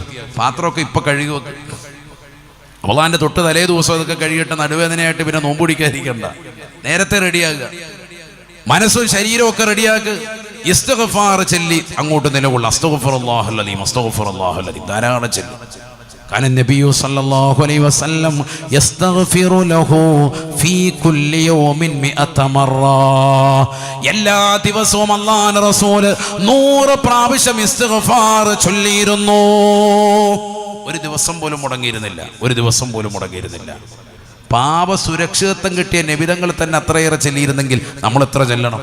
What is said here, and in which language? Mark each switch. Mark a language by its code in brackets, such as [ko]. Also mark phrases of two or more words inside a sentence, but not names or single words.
[ml] പാത്രമൊക്കെ ഇപ്പൊ കഴുകി വെക്കുക. റമദാന്റെ തൊട്ട് തലേ ദിവസം അതൊക്കെ കഴിയട്ടെ. നടുവേദനയായിട്ട് പിന്നെ നോമ്പ് പിടിക്കാതിരിക്കണ്ട. നേരത്തെ റെഡിയാകുക. മനസ്സും ശരീരവും ഒക്കെ റെഡിയാക്കുക. ഇസ്തിഗ്ഫാർ ചൊല്ലി അങ്ങോട്ട് നിലകൊള്ളുക. [ar] أستغفر الله العليم, أستغفر الله العليم [ml] ധാരാളം ചൊല്ലി. [ar] كان النبي صلى الله عليه وسلم يستغفر له في كل يوم 100 مرة. [ml] എല്ലാ ദിവസവും അല്ലാഹുവിന്റെ റസൂൽ 100 പ്രാവശ്യം ഇസ്തിഗ്ഫാർ ചൊല്ലിയിരുന്നു. ഒരു ദിവസം പോലും മുടങ്ങിയിരുന്നില്ല. പാപ സുരക്ഷിതത്വം കിട്ടിയ നബിതങ്ങൾ തന്നെ അത്രയേറെ ചൊല്ലിയിരുന്നെങ്കിൽ നമ്മൾ എത്ര ചൊല്ലണം?